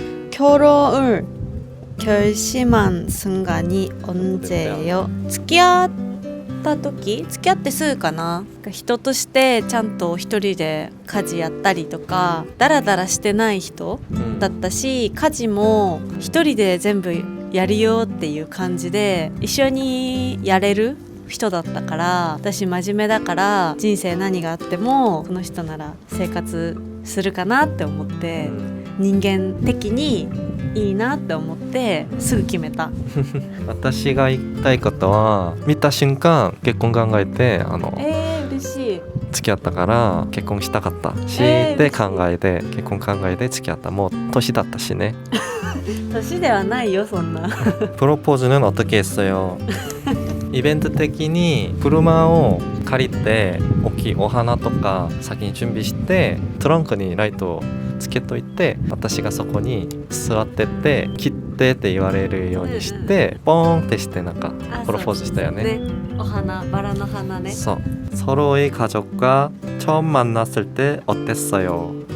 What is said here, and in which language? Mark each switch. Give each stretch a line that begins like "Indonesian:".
Korean: 결혼을 결심한 순간이 언제예요?
Japanese: 付き合ってすぐかな。人としてちゃんと一人で家事やったりとか、ダラダラしてない人だったし、家事も一人で全部やるよっていう感じで一緒にやれる人だったから、私真面目だから、人生何があってもこの人なら生活するかなって思って、人間的にいいなって思ってすぐ決めた私が言いたいことは、見た瞬間結婚考えて、嬉しい。付き合ったから結婚したかったし、で考えて結婚考えて付き合った。もう年だったしね。年ではないよそんな。
Korean: 프로포즈는 어떻게 했어요?
Japanese: 이벤트的に車を借りて大きいお花とか先に準備してトランクにライトをつけといて、私がそこに座ってって切ってって言われるようにして、ポーンってしてなんかプロポーズしたよね。お花、バラの花ね。そう。
Korean: 서로의 가족과 처음 만났을 때 어땠어요?